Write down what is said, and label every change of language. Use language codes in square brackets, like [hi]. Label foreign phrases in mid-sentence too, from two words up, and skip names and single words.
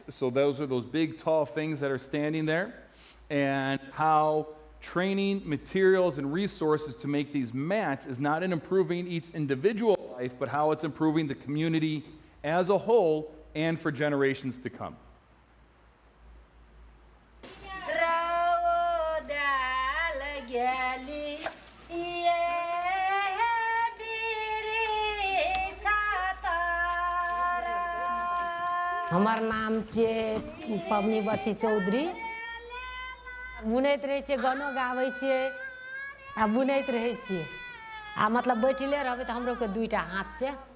[en] So those are those big, tall things that are standing there. And how training, materials, and resources to make these mats is not in improving each individual life, but how it's improving the community as a whole and for generations to come. [mai] हमार नाम छे पवनीवती चौधरी बुनैत रहै छियै गानो गाबै छियै आ बुनैत रहै छियै आ मतलब बैठले रहबै तऽ हमरो के 2टा हाथ से